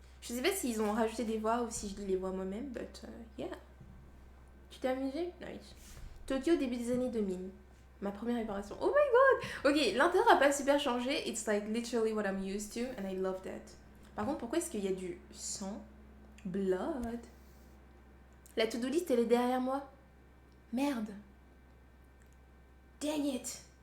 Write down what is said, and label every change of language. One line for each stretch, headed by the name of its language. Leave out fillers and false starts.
French: Je sais pas s'ils ont rajouté des voix ou si je lis les voix moi-même,
English: but yeah.
French: Tu t'es amusé? Nice. Tokyo, début des années 2000. Ma première réparation.
English: Oh my god!
French: Ok, l'intérieur a pas super changé.
English: It's like literally what I'm used to and I love that.
French: Par contre, pourquoi est-ce qu'il y a du sang? Blood. La to-do list, elle est derrière moi. Merde.
English: Dang it.